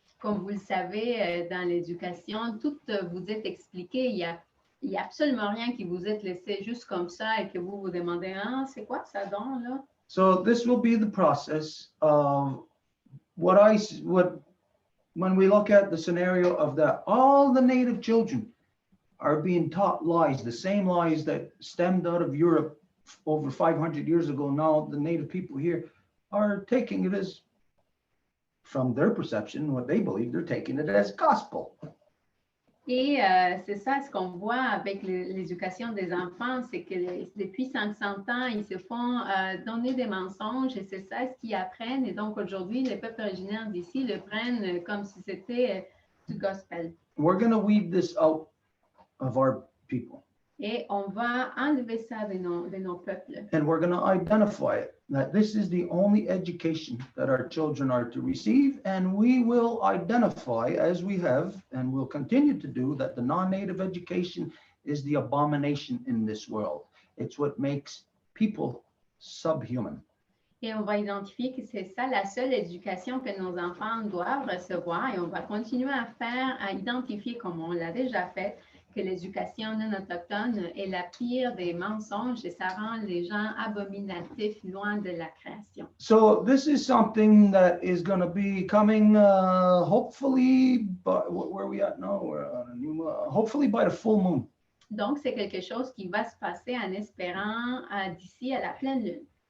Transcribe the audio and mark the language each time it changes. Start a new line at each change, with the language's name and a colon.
French: Comme vous le savez, dans l'éducation, tout vous est expliqué. Il y a absolument rien qui vous est laissé juste comme ça et que vous vous demandez, ah, c'est quoi ça donc là?
English: So this will be the process of when we look at the scenario of that, all the native children are being taught lies, the same lies that stemmed out of Europe over 500 years ago. Now the native people here are taking it as, from their perception, what they believe, they're taking it as gospel.
French: Et c'est ça ce qu'on voit avec l'éducation des enfants, c'est que depuis 500 ans, ils se font donner des mensonges et c'est ça ce qu'ils apprennent. Et donc aujourd'hui, les peuples originaires d'ici le prennent comme si c'était du gospel.
English: We're going to weed this out of our people.
French: Et on va enlever ça de nos peuples.
English: And we're going to identify it, that this is the only education that our children are to receive. And we will identify, as we have, and will continue to do, that the non-native education is the abomination in this world. It's what makes people subhuman.
French: Et on va identifier que c'est ça la seule éducation que nos enfants doivent recevoir. Et on va continuer à identifier, comme on l'a déjà fait, que l'éducation non autochtone est la pire des mensonges et ça rend les gens abominatifs loin de la création.
English: So this is something that is going to be coming, hopefully, but where are we at now? We're on a new, hopefully by the full moon.
French: Donc, c'est quelque chose qui va se passer en espérant d'ici à la pleine lune.